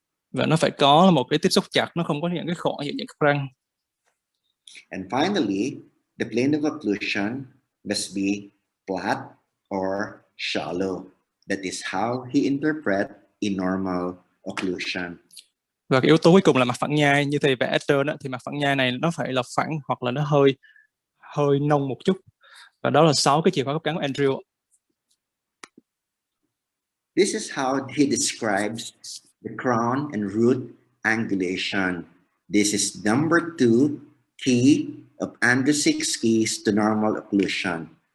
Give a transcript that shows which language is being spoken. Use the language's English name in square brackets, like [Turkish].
[Vietnamese] Và nó phải có một cái tiếp xúc chặt, nó không có những cái khoảng giữa những các răng. [English] And finally, the plane of occlusion must be flat or shallow. That is how he interprets a normal occlusion. [Vietnamese] Và cái yếu tố cuối cùng là mặt phẳng nhai. Như thầy vẽ ở trên đó, thì mặt phẳng nhai này nó phải là phẳng hoặc là nó hơi nông một chút. Và đó là 6 cái chìa khóa khớp cắn của Andrew. [English] This is how he describes the crown and root angulation. This is number 2 key of Andrew's 6 keys to normal occlusion.